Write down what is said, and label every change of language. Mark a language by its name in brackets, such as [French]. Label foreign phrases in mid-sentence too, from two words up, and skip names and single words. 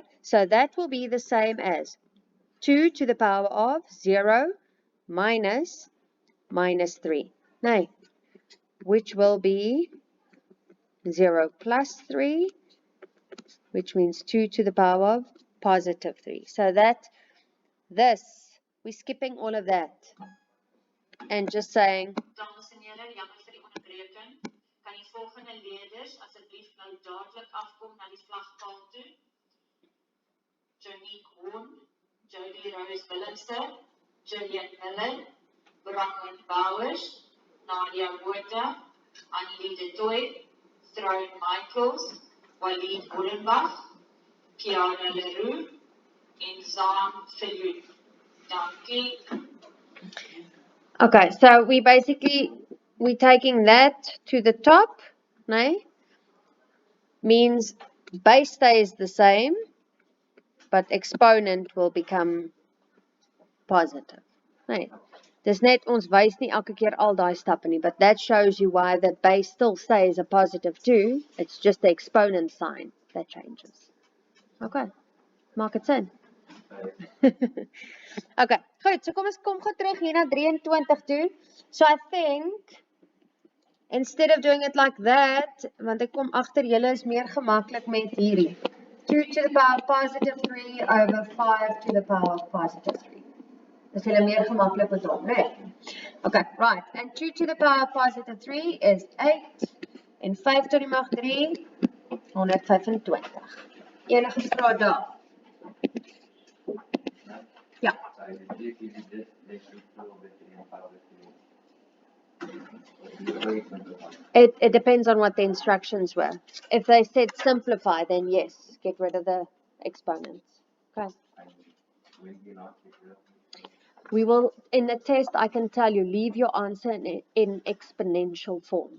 [English] So that will be the same as 2 to the power of 0 minus 3, nee, which will be 0 plus 3, which means 2 to the power of positive 3. So that, this, we're skipping all of that and just saying, [Afrikaans] Dames en heren, jammer vir die onderbreking. Kan die volgende leerders asseblief nou dadelik afkom na die vlagpaal toe? Jonique Hoorn, Jody Rose Willemse, Julian Miller, Bronwyn Bowers, Nadia Botha, Annelie de Toy, Throne Michaels, Walid Boerenbach, Kiana Leroux en Zaan Verloop. Dankie. [English] okay, so we're taking that to the top, nee? Means base stays the same, but exponent will become positive, nee? [Afrikaans] Dis net ons wys nie elke keer al daai stappe nie, [English] but that shows you why the base still stays a positive 2. It's just the exponent sign that changes. [Afrikaans] Okay, maak dit sin? Okay, goed, so kom ons kom gou terug hier na 23 toe. [English] So I think, instead of doing it like that, [Afrikaans] want ek kom agter julle is meer gemaklik met hierdie. [English] 2 to the power of positive 3 over 5 to the power of positive 3. [Afrikaans] Dis julle meer gemaklik met hom, né? [English] Okay, right. And 2 to the power of positive 3 is 8. [Afrikaans] En 5 tot die mag 3, 125. Enige vrae daar? Ja. [English] It depends on what the instructions were. If they said simplify, then yes, get rid of the exponents. Okay. We will, in the test, I can tell you, leave your answer in exponential form.